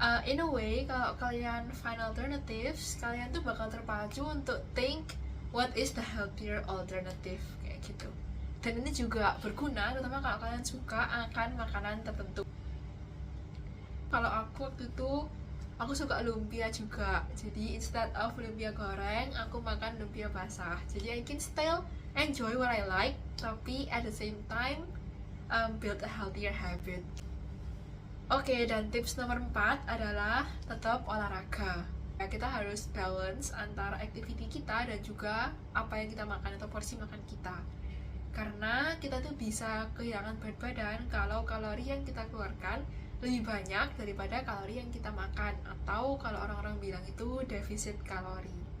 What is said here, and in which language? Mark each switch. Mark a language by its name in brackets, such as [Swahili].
[English] In a way, [Indonesian] kalau kalian [English] find alternatives, [Indonesian] kalian tuh bakal terpacu untuk [English] think what is the healthier alternative, [Indonesian] kayak gitu. Dan ini juga berguna, terutama kalau kalian suka akan makanan tertentu. Kalau aku waktu itu, aku suka lumpia juga. Jadi [English] instead of [Indonesian] lumpia goreng, aku makan lumpia basah. Jadi [English] I can still enjoy what I like, [Indonesian] tapi [English] at the same time build a healthier habit. [Indonesian] Oke, dan tips nomor 4 adalah tetap olahraga. Ya, kita harus balance antara activity kita dan juga apa yang kita makan atau porsi makan kita. Karena kita tuh bisa kehilangan berat badan kalau kalori yang kita keluarkan lebih banyak daripada kalori yang kita makan, atau kalau orang-orang bilang itu defisit kalori.